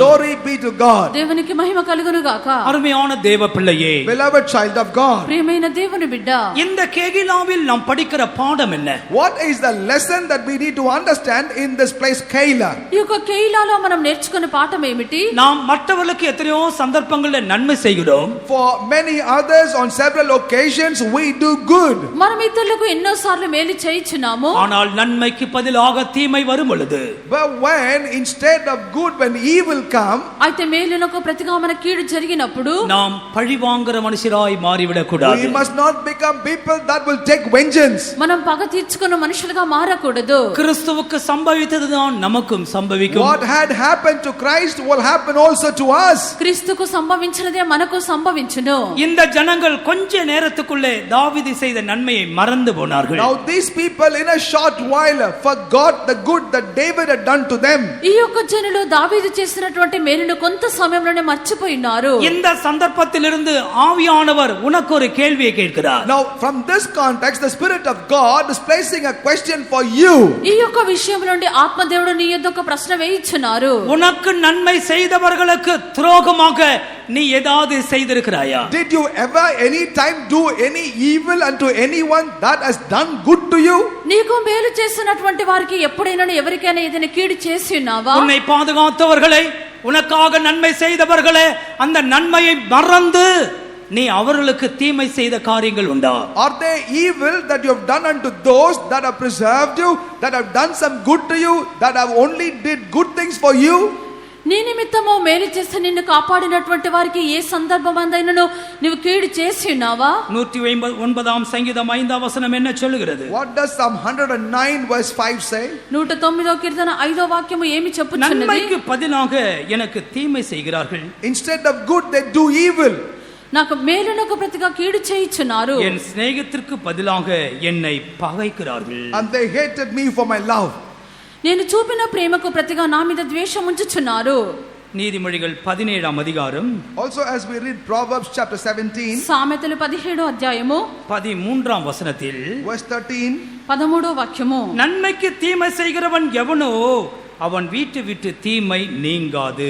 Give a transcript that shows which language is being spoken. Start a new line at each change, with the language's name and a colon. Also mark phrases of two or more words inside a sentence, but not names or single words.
English: Glory be to God.
Telugu: దేవునికి మహిమ కలుగును గాక.
Tamil: அருமையான தேவ பிள்ளையே,
English: Beloved child of God.
Telugu: ప్రియమైన దేవుని బిడ్డ,
Tamil: இந்த கேகிலாவில் நாம் படிக்கிற பாடம் என்ன?
English: What is the lesson that we need to understand in this place Keilah?
Telugu: ఈ యొక్క కేయిలాలో మనం నేర్చుకునే పాఠం ఏమిటి?
Tamil: நாம் மற்றவர்களுக்கு எத்தனையோ சந்தர்ப்பங்களில் நன்மை செய்கிறோம்.
English: For many others on several occasions we do good.
Telugu: మనం ఇతరులకు ఎన్నో సార్లు మేలు చేయుచున్నాము.
Tamil: ஆனால் நன்மைக்கு பதிலாக தீமை வரும் பொழுது,
English: But when instead of good when evil come,
Telugu: అయితే మేలునకు ప్రతిగా మన కీడు జరిగినప్పుడు
Tamil: நாம் பழிவாங்குற மனுஷராய் மாறிவிடக் கூடாது.
English: we must not become people that will take vengeance.
Telugu: మనం పగ తీర్చుకున్న మనుషులుగా మారకూడదు.
Tamil: கிறிஸ்துவுக்கு சம்பவித்ததுதான் நமக்கும் சம்பவிக்கும்.
English: What had happened to Christ will happen also to us.
Telugu: క్రీస్తుకు సంభవించినదే మనకు సంభవించును.
Tamil: இந்த ஜனங்கள் கொஞ்ச நேரத்துக்குள்ளே தாவீது செய்த நன்மையை மறந்து போனார்கள்.
English: Now these people in a short while forgot the good that David had done to them.
Telugu: ఈ యొక్క జనులు దావీదు చేసినటువంటి మేలును కొంత సమయంలోనే మర్చిపోయినారు.
Tamil: இந்த சந்தர்ப்பத்திலிருந்து ஆவியானவர் உனக்கு ஒரு கேள்வியை கேட்கிறார்.
English: Now from this context the spirit of God is placing a question for you.
Telugu: ఈ యొక్క విషయం నుండి ఆత్మదేవుడు నీ యొద్ద ఒక ప్రశ్న వేయించున్నారు.
Tamil: உனக்கு நன்மை செய்தவர்களுக்கு துரோகமாக நீ ஏதாவது செய்திருக்கிறாயா?
English: Did you ever any time do any evil unto anyone that has done good to you?
Telugu: నీకు మేలు చేసినటువంటి వారికి ఎప్పుడైనా ఎవరికైనా ఏదైనా కీడు చేసి ఉన్నావా?
Tamil: உன்னை பாதுகாத்தவர்களை, உனக்காக நன்மை செய்தவர்களே, அந்த நன்மையை மறந்து நீ அவர்களுக்கு தீமை செய்த காரியங்கள் உண்டா?
English: Are there evil that you have done unto those that have preserved you, that have done some good to you, that have only did good things for you?
Telugu: నీ నిమిత్తము మేలు చేసి నిన్ను కాపాడినటువంటి వారికి ఏ సందర్భమందైనను నీవు కీడు చేసి ఉన్నావా?
Tamil: 109 சங்கீதம் 5வ வசனம் என்ன சொல்லுகிறது?
English: What does Psalm 109 verse 5 say?
Telugu: 109వ కీర్తన 5వ వాక్యము ఏమి చెప్పుచున్నది?
Tamil: நன்மைக்கு பதிலாக எனக்கு தீமை செய்கிறார்கள்.
English: Instead of good they do evil.
Telugu: నాకు మేలునకు ప్రతిగా కీడు చేయుచున్నారు.
Tamil: என் சிநேகத்திற்கு பதிலாக என்னை பகைக்கிறார்கள்.
English: And they hated me for my love.
Telugu: నేను చూపిన ప్రేమకు ప్రతిగా నా మీద ద్వేషం ఉంచుచున్నారు.
Tamil: நீதிமொழிகள் 17 அதிகாரம்.
English: Also as we read Proverbs chapter 17
Telugu: సామెతలు 17వ అధ్యాయము
Tamil: 13 వచనத்தில்
English: verse 13,
Telugu: 13వ వాక్యము,
Tamil: நன்மைக்கு தீமை செய்கிறவன் எவனோ அவன் வீட்டு விட்டு தீமை நீங்காது.